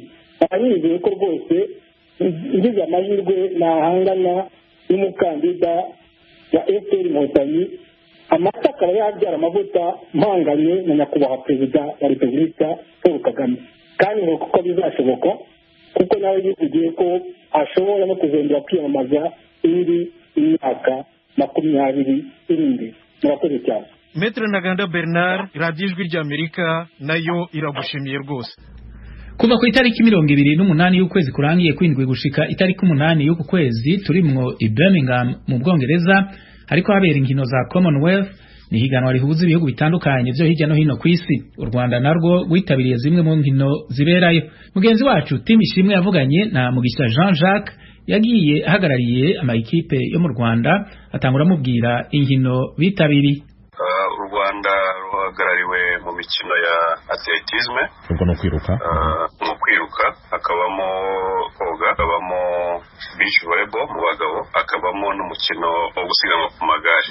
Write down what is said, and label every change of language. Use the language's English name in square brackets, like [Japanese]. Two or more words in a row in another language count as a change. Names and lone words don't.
[Kinyarwanda] Nizeye ko rwose ngize amahirwe nahangana n'umukandida wa FPR Inkotanyi, amata akaba yabyara amavuta mpanganye na nyakubahwa perezida wa repubulika Paul Kagame, kandi ngo kuko bizashoboka, kuko nawe yivugiye ko ashobora no kuzongera kwiyamamaza indi imyaka 20 iri imbere. Murakoze cyane. Maître Ntaganda Bernard, Radio Ijwi ry'Amerika nayo iragushimiye rwose. [Rundi] Kuva ku itariki 28 y'ukwezi kurangiye kwindwi gushika itariki 8 y'uku kwezi turimwo i Birmingham mu Bwongereza, ariko habera inkino za Commonwealth, ni higanwa rihuza ibihugu bitandukanye byo hirya no hino ku isi. U Rwanda narwo rwitabiriye zimwe mu nkino ziberayo. Mugenzi wacu Tim Ishimwe yavuganye na Mugisha Jean Jacques yagiye ahagarariye amakipe yo mu Rwanda, atangura amubwira inkino bitabiriye. [Kinyarwanda] U Rwanda ruhagarariwe mu mikino ya atletisme, ubwo no kwiruka, mu kwiruka hakabamo koga, hakabamo beach volleyball mu bagabo, hakabamo n'umukino wo gusiganwa ku magare.